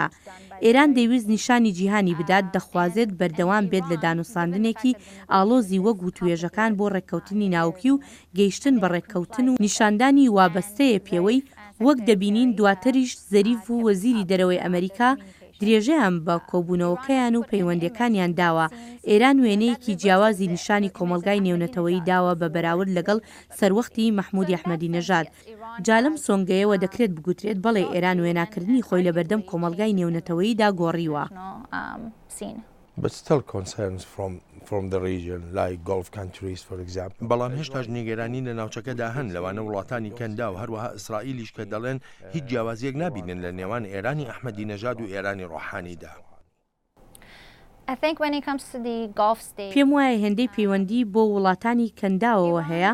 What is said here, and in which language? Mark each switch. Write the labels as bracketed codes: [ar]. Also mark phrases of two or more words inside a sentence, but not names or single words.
[ckb] ئێران دەیویست نیشانی جیهانی بدات دەخوازێت بەردەوام بێت لە دانووساندنێکی ئالۆزی وەک و توێژەکان بۆ ڕێکەوتنی ناوکی و گەیشتن بە ڕێکەوتن و نیشاندانی وابەستەیە پێوەی وەک دەبینین دواتریش زەریف و وەزیری دەرەوەی ئەمریکا درێژەیان بە کۆبوونەوەکەیان و پەیوەندەکانیان داوە. ئێران وێنەیەکی جیاوازی نیشانی کۆمەڵگای نێونەتەوەیی داوە بە بەراورد لەگەڵ سەروەختی مەحموودی ئەحمەدی نەژاد. جالم سۆنگەیەوە دەکرێت بگوترێت بەڵێ ئێران وێناکردنی خۆی لە بەردەم کۆمەڵگای نێونەتەوەییدا گۆڕیوە. [en] But still concerns from the region, like Gulf countries, for example. [ckb] بەڵام هێشتاش نیگەرانی لە ناوچەکەدا هەن لەوانە وڵاتانی کەندا و هەروەها ئیسرائیلیش کە دەڵێن هیچ جیاوازیەک نابینن لە نێوان ئێرانی ئەحمەدی نەژاد و ئێرانی ڕۆحانیدا. پێم وایە هێندەی پەیوەندی بۆ وڵاتانی کەنداوەوە هەیە.